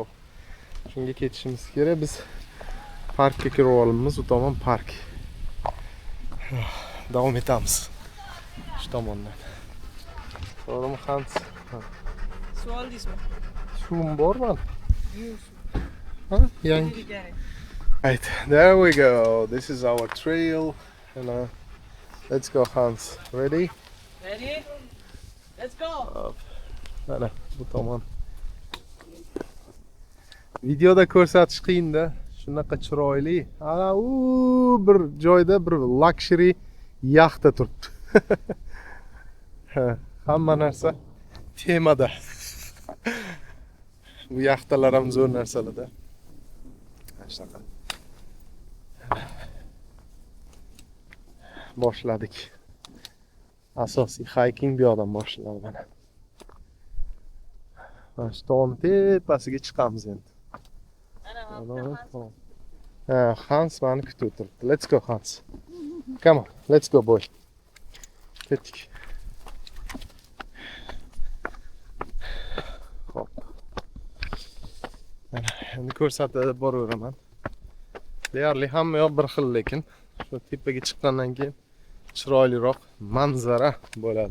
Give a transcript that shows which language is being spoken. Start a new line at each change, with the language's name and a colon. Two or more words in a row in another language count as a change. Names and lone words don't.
Uzbek: Shunga ketishimiz kerak. Biz parkka kirib olamiz. U tomon park. Davom etamiz. Shu tomondan. To'g'rimi, Hans? Suv oldingizmi? Suvim bormi? Ha? Yangi.
English: Right, there we go. This is our trail. And let's go, Hans. Ready? Ready? Let's go.
Uzbek: Mana bu tomon. Videoda ko'rsatish qiyin-da. Shunaqa chiroyli. Ana u bir joyda bir luxury yaxta turibdi. Hamma narsa temada. Bu yaxtalar ham zo'r narsalarda. Shunaqa. Boshladik. Asosiy hiking bu yoqdan boshlanadi mana. Mana shu tog'ning tepasiga chiqamiz endi. Hans mani kutib o'tiribdi.
English: Let's go, Hans. Come on, let's go,
Uzbek: boy. Ketdik. Hop. Mana endi ko'rsatib boraveraman. Deyarli hamma yoq bir xil, lekin shu tepaga chiqqandan keyin chiroyliroq manzara bo'ladi.